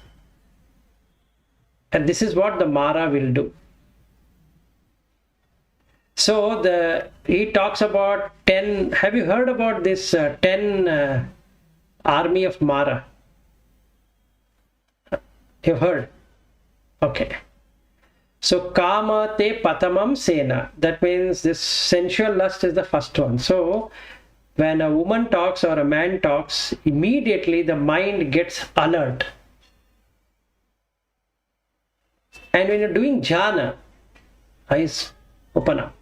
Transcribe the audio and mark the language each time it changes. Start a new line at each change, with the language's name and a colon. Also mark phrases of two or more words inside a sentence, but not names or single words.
English: And this is what the Mara will do. So he talks about 10. Have you heard about this 10 army of Mara? You've heard? Okay.
Pali: So kama te patamam sena.
English: That means this sensual lust is the first one. So when a woman talks or a man talks, immediately the mind gets alert. And when you're doing jhana, eyes open up.